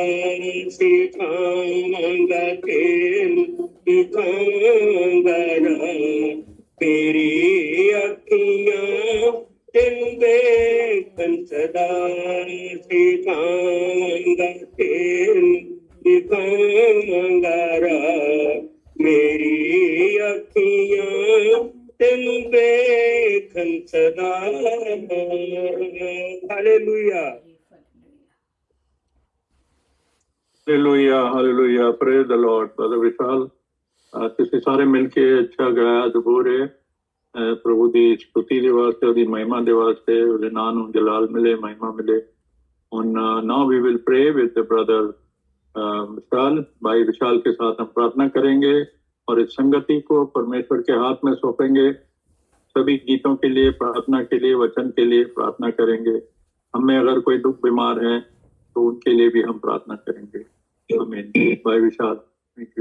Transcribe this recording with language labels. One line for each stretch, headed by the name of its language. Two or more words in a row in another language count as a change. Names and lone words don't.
Punjabi: ਸਿਖਾਵਾਂਗਾ ਤੈਨੂੰ ਦਿਖਾਵਾਂਗਾ ਰਾਹ ਮੇਰੀ ਅੱਖੀਆਂ ਤੈਨੂੰ ਵੇਖਣ ਸਦਾ ਸਿਖਾਵਾਂਗਾ ਤੈਨੂੰ ਦਿਖਾਵਾਂਗਾ ਰਾਹ ਮੇਰੀ ਅੱਖੀਆਂ ਤੈਨੂੰ ਵੇਖਣ ਸਦਾ ਹਾਲੇਲੂਇਆ
English: Hallelujah, hallelujah, praise the Lord. Brother Vishal,
Punjabi: ਤੁਸੀਂ ਸਾਰੇ ਮਿਲ ਕੇ ਅੱਛਾ ਗਾਇਆ ਜ਼ਬੂਰ ਹੈ ਪ੍ਰਭੂ ਦੀ ਸਤੁਤੀ ਦੇ ਵਾਸਤੇ ਉਹਦੀ ਮਹਿਮਾ ਦੇ ਵਾਸਤੇ ਉਹਦੇ ਨਾਂ ਨੂੰ ਜਲਾਲ ਮਿਲੇ ਮਹਿਮਾ ਮਿਲੇ ਹੁਣ
English: now we will pray with the brother
Hindi: विशाल भाई विशाल के साथ हम प्रार्थना करेंगे और इस संगति को परमेश्वर के हाथ में सौंपेंगे सभी गीतों के लिए प्रार्थना के लिए वचन के लिए प्रार्थना करेंगे हमें अगर कोई दुख बीमार है तो उनके लिए भी हम प्रार्थना करेंगे आमीन भाई विशाल
English: thank you